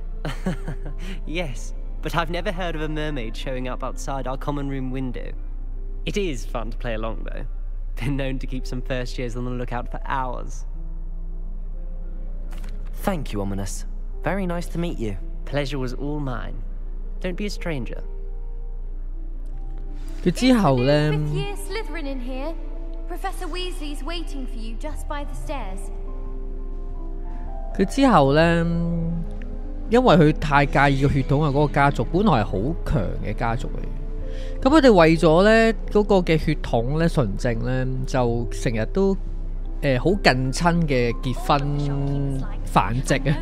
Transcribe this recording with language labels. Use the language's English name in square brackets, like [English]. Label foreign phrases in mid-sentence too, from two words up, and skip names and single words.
[English] Yes, but I've never heard of a mermaid showing up outside our common room window. It is fun to play along, though. Been known to keep some first years on the lookout for hours. Thank you, Ominous. Very nice to meet you. Pleasure was all mine. Don't be a stranger. [Cantonese] 佢之後咧， [English] Fifth year Slytherin in here. Professor Weasley's waiting for you just by the stairs. [Cantonese] 佢之後咧，因為佢太介意個血統啊，嗰個家族本來係好強嘅家族嚟嘅。咁佢哋為咗咧嗰個嘅血統咧純正咧，就成日都好近親嘅結婚繁殖啊。